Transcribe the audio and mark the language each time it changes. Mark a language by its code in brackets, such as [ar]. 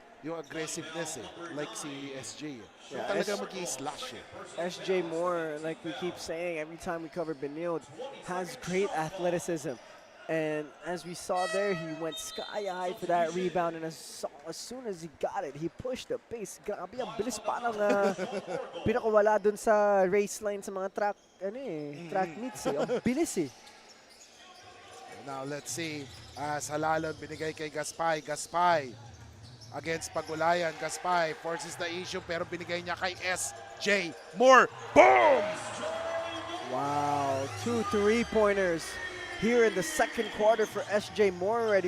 [tl] Yung aggressiveness like si SJ. [en] Yeah, [tl] Talaga mag-i-slash [en] SJ Moore, like we keep saying every time we cover Benilde, has great athleticism. And as we saw there, he went sky high for that rebound, and as soon as he got it, he pushed the pace. [tl] Grabe, ang bilis, parang pinakawala dun sa race line sa mga track meets. Ang bilis eh. [en] Now let's see, as Halalon [tl] binigay kay [en] Gaspay. Gaspay against Pagulayan. Gaspay forces the issue, [tl] pero binigay niya kay [en] SJ Moore. Boom! Wow, 2 3-pointers here in the second quarter for SJ Moore already.